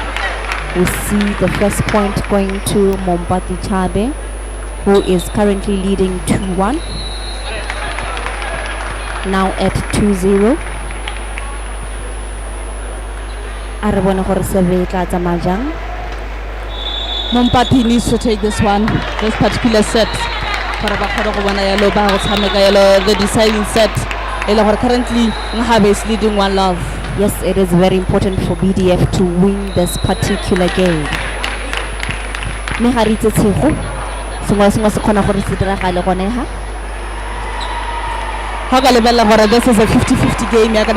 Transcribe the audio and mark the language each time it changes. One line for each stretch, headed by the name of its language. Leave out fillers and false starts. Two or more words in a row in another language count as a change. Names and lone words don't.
English: We see the first point going to Mompati Chabe, who is currently leading 2-1. Now at 2-0.
Tswana: Arabona gore se be tla tsamaya jang.
English: Mompati needs to take this one, this particular set. The deciding set. Currently, Nghabe is leading 1-0. Yes, it is very important for BDF to win this particular game. This is a 50-50 game.